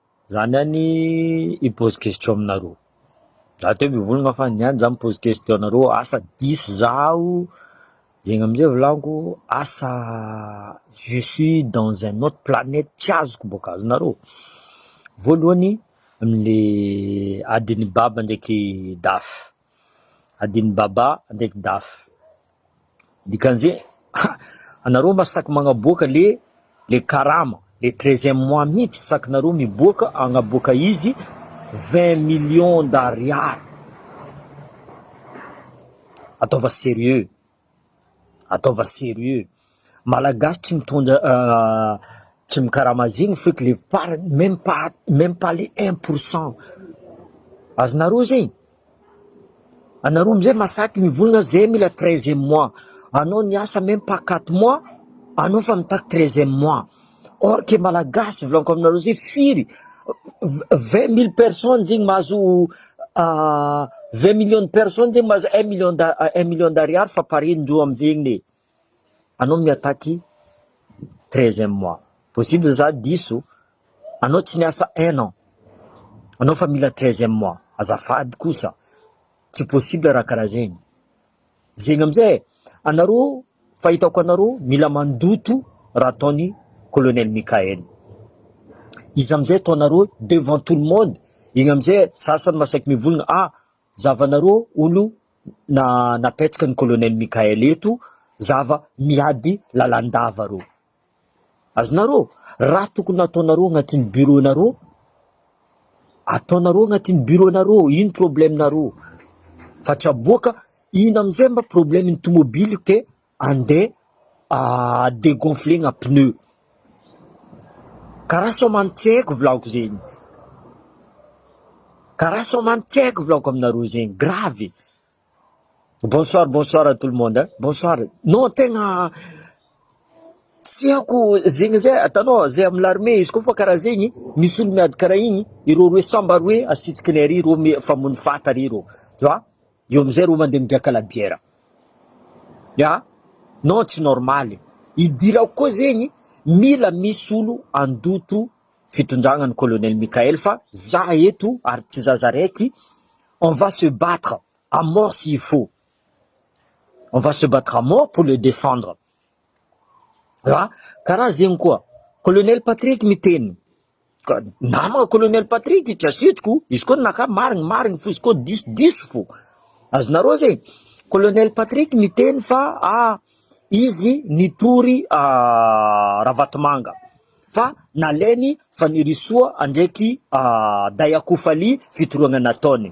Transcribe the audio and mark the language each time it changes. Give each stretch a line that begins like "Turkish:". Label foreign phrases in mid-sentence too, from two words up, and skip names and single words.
Malagasy: zany any
French: i-pose question
Malagasy: aminareo. Za teo mivolagna fa niany za
French: mi-pose question
Malagasy: anareo, asa diso zaho, zegny amizay volaniko, asa
French: je suis dans un autre planète
Malagasy: tsy azoko boka azonareo. Voalohany amle adiny baba ndraiky dafy, adiny baba ndraiky dafy, dikan'izay anareo masaky magnaboaka le karama,
French: le 13e mois
Malagasy: mihitsy sakinareo miboaka, agnaboaka izy
French: 20 millions d'ariary.
Malagasy: Ataova sérieux, ataova sérieux. Malagasy tsy mitondra tsy mikarama zegny feky le farany,
French: même pas les 1%.
Malagasy: Azonareo zegny, anareo amizay masaky mivolagna zay mila
French: 13e mois,
Malagasy: anao niasa
French: même pas 4 mois,
Malagasy: anao fa mitaky
French: 13e mois. Or que
Malagasy: malagasy volaniko aminareo zay firy
French: 20 000 personnes
Malagasy: zegny mahazo
French: 20 millions de personnes
Malagasy: zegny mahazo
French: 1 million d'ariary
Malagasy: fa parendreo amizegny. Anao miataky
French: 13e mois,
Malagasy: possible za diso, anao tsy niasa 1 an, anao fa mila
French: 13e mois,
Malagasy: azafady kosa, tsy possible raha karaha zegny. Zegny amizay anareo, fahitako anareo mila mandoto raha ataony colonel Mikael. Izy amizay ataonareo
French: devant tout le monde,
Malagasy: igny amizay sasany masaky mivolagna zavanareo olo napetraka ny colonel Mikael eto, zava miady lalandava reo. Azonareo, raha tokony ataonareo agnatin'ny bureau nareo, ataonareo agnatin'ny bureau nareo, ino problème nareo? Fa tsy aboaka, ino amizay mba problème ny tomobily ke ande dégonflegna pneu. Karaha somany tsy haiko volako zegny, karaha somany tsy haiko volako aminareo zegny, grave.
French: Bonsoir, bonsoir à tout le monde, hein? Bonsoir. Non,
Malagasy: tegna tsy haiko zegny zay, atanao zay amy l'armée izy koa fa karaha zegny, misy olo miady karaha igny, iro roe samba roe asitsika nary ro famony fata riro,
French: tu vois?
Malagasy: Io amizay ro mandeha migaka
French: la bière.
Malagasy: Ya?
French: Non,
Malagasy: tsy normal. Idirako koa zegny, mila misy olo andoto fitondragna ny colonel Mikael fa za eto ary tsy zaza raiky,
French: on va se battre à mort s'il faut. On va se battre à mort pour le défendre.
Malagasy: Karaha zegny koa, colonel Patrick miteny. Namagna colonel Patrick tsy asitriko, izy koa naka marigny fo, izy koa diso fo. Azonareo zegny, colonel Patrick miteny fa izy nitory Ravatomanga, fa nalainy fanirisoa andraiky Dayakofali fitoragna nataony.